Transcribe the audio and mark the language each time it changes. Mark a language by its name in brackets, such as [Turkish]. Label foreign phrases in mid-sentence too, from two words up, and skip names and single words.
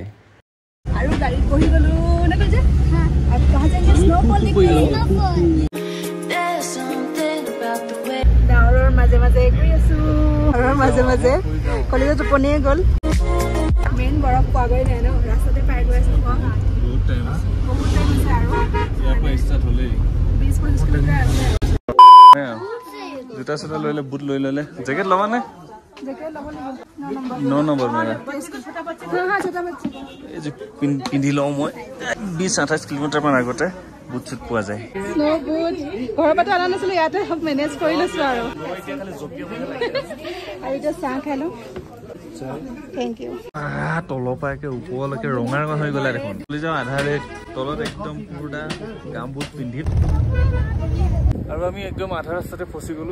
[Assamese] আৰু গাড়ী বহি গলো না কইছে হ্যাঁ আৰু কহা যায়গে স্নোফল দেখি ডাৱৰৰ মাজে মাজে গৈ আছো আৰু মাজে মাজে কলেজত টোপনিয়ে গ'ল মেইন বৰফ পোৱা গৈ নাই ন ৰাস্তাতে পাই গৈ আছো বহুত টাইম আছে আৰু ইয়াৰ পৰা ষ্টাৰ্ট হ'লেই 20-25 কিলোমিটাৰ আছে জোতা চোতা লৈ বুট লৈ ললে জেকেট লবা নে জেকেট লবো লাগিব [Hindi] 9 नंबर मेरा छोटा बच्चा हां छोटा बच्चा [Assamese] ए जे पिंधी लও মই 20-28 কিলোমিটাৰ মান আগতে বুট চুট পোৱা যায় স্নো বুট ঘৰৰ পৰা আনা নাছিল ইয়াতে সব মেনেজ কৰি লৈছো আৰু এতিয়া খালি জপিয়া বনে আৰু এটা চাহ খালো থ্যাংক ইউ তলপাকে ওপৰলৈকে ৰঙা ৰঙা হৈ গলা দেখোন লৈ যাও আধাৰে তলত একদম পুৰা গাম বুট পিন্ধি আৰু আমি একদম আধা ৰাস্তাতে ফসি গলো